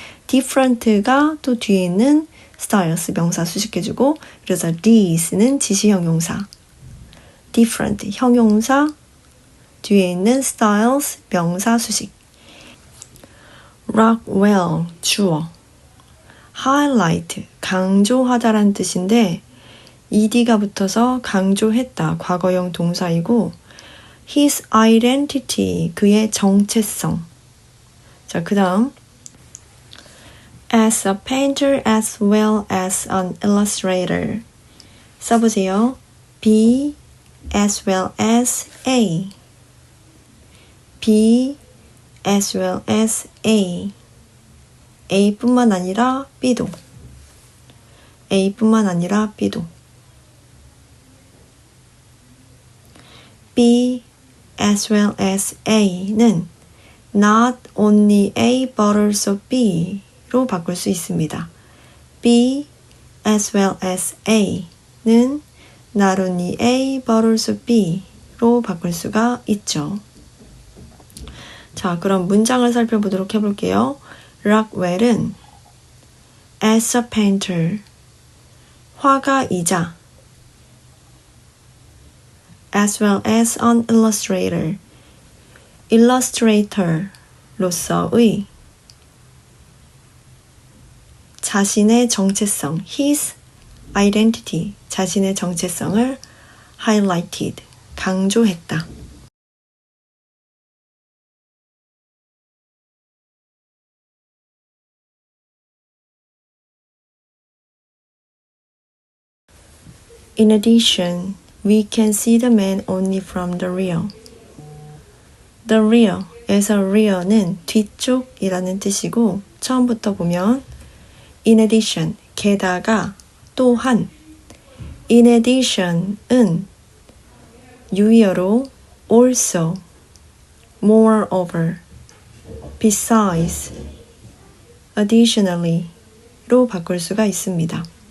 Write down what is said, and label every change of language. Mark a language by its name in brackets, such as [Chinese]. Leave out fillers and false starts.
[Korean] different가 또 뒤에 있는 styles 명사 수식해주고 그래서 these는 지시 형용사 different 형용사 뒤에 있는 styles 명사 수식 Rockwell 주어 highlight 강조하다라는 뜻인데 ed가 붙어서 강조했다. 과거형 동사이고 his identity, 그의 정체성. 자, 그 다음 [English] as a painter as well as an illustrator. [Korean] 써보세요. [English] B as well as A. B as well as A. [Korean] A뿐만 아니라 B도. A뿐만 아니라 B도. [English] B as well as A [Korean] 는 [English] not only A but also B [Korean] 로 바꿀 수 있습니다. [English] B as well as A [Korean] 는 [English] not only A but also B [Korean] 로 바꿀 수가 있죠. 자, 그럼 문장을 살펴보도록 해볼게요. 락웰은 [English] as a painter, [Korean] 화가이자 [English] as well as an illustrator, [Korean] illustrator로서의 자신의 정체성, [English] his identity, [Korean] 자신의 정체성을 highlighted, 강조했다. [English] In addition, we can see the man only from the rear. [Korean] The rear에서 rear는 뒤쪽이라는 뜻이고 처음부터 보면 [English] in addition, [Korean] 게다가, 또한. [English] In addition [Korean] 은 유의어로 also, moreover, besides, additionally로 바꿀 수가 있습니다.